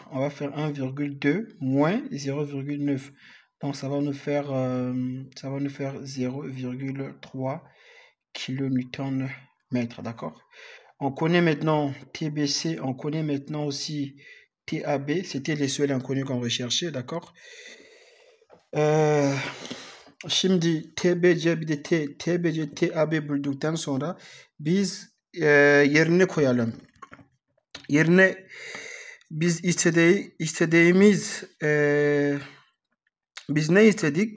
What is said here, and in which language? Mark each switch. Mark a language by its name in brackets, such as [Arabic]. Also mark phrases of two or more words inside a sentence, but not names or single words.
[French] On va faire 1,2 moins 0,9. Donc, ça va nous faire 0,3 kN mètre, d'accord? On connaît maintenant TBC, on connaît maintenant aussi TAB. C'était les seuls inconnus qu'on recherchait, d'accord? [Turkish] Şimdi TBC bir de TBC TAB bulduktan sonra biz yerine koyalım. Yerine biz istediğimiz biz ne istedik?